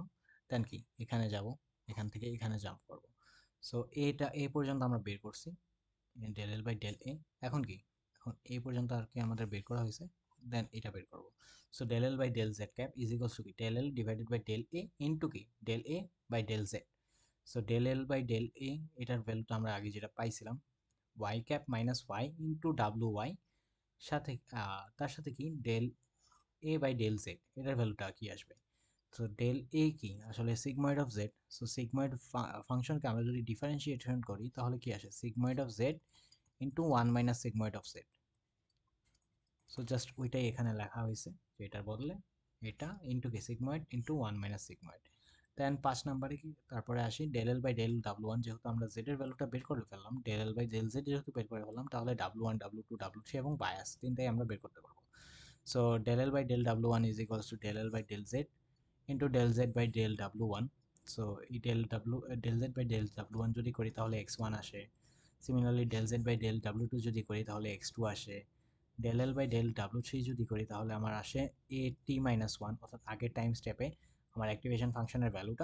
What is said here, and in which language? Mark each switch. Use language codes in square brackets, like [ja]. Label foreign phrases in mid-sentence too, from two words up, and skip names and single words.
[bn] দেন কি এখানে যাব, এখান থেকে এখানে জাম্প করব। সো এটা এই পর্যন্ত আমরা বের করছি [en] del L by del A. [bn] এখন কি এখন এই পর্যন্ত আর কি আমাদের বের করা হয়েছে, দেন এটা বের করব। [en] so del L by del Z cap is equals to কি del L divided by del A into কি del A by del Z। [bn] সো [en] del L by del A [bn] এটার ভ্যালুটা আমরা আগে যেটা পাইছিলাম [en] y cap minus y into WY [bn] সাথে তার সাথে কি [en] del A by del Z [bn] এটার ভ্যালুটা কি আসবে। সো del A কি আসলে [en] sigmoid of Z. [bn] সো [en] sigmoid functionকে [bn] আমরা যদি ডিফারেন্সিয়েশন করি তাহলে কি আসে [en] sigmoid of Z into 1 minus sigmoid of Z. so just [bn] ওইটাই এখানে লেখা হয়েছে যে এটার বদলে এটা ইন্টু কি [en] sigmoid into 1 minus sigmoid. [bn] দেন 5 নম্বরে কি তারপরে আসি [en] del L by del W1 [bn] যেহেতু আমরা Z এর ভ্যালুটা বের করে ফেললাম [en] del L by del Z [bn] যেহেতু বের করে ফেললাম তাহলে W1 W2 W3 এবং বায়াস তিনটাই আমরা বের করতে পারবো। [en] so del L by del W1 is equals to del L by del Z into del Z by del W1. [bn] সো এই [en] del Z by del W1 [bn] যদি করি তাহলে x1 আসে। সিমিলারলি [en] del Z by del W2 [bn] যদি করি তাহলে x2 আসে। [en] del L by del W3 [bn] যদি করি তাহলে আমার আসে at-1 অর্থাৎ আগের [en] time stepে [bn] আমার [en] activation functionের [bn] ভ্যালুটা।